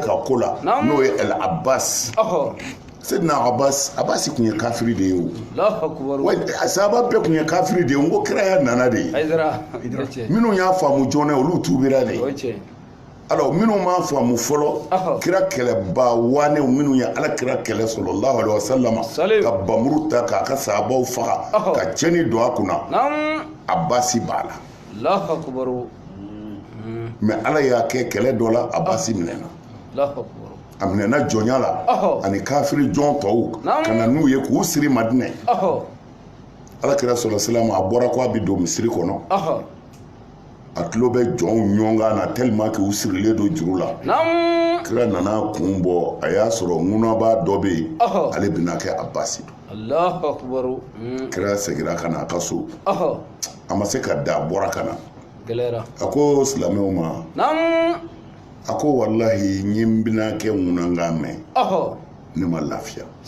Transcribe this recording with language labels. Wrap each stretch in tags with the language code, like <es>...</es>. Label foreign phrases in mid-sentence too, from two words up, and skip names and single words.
<bm>ka ko la n'o ye El Abbas Sayyidina Abbas kun ye kafiri de ye o wa sahaba bɛɛ kun ye kafiri de ye n ko kira ya nana de ye minnu y'a faamu joona olu tuubira de ye alors minnu m'a faamu fɔlɔ kira kɛlɛba wanew minnu ye ala kira kɛlɛ</bm> <ar>صلى الله عليه وسلم</ar> <bm>ka bamuru ta k'a ka sahabaw faga ka cɛni don a kunna Abasi b'a la mais ala y'a kɛ kɛlɛ dɔ la Abasi minɛna a minɛna jɔnya la ani kafiri jɔn tɔw ka na n'u ye k'u siri Madinɛ ala kira</bm> <ar>صلى الله عليه وسلم</ar> <bm>a bɔra ko a bɛ don misiri kɔnɔ a tulo bɛ jɔnw ɲɔgɔn na</bm> <fr>tellement que</fr> <bm>u sirilen don juru la kira nana kun bɔ a y'a sɔrɔ ŋunaba dɔ bɛ yen ale bɛna kɛ Abasi don kira seginna ka na a ka so a ma se ka da a bɔra ka na a ko silamɛw ma a ko walahi n ye n bɛna kɛ ŋunanga mɛn ne ma lafiya</bm>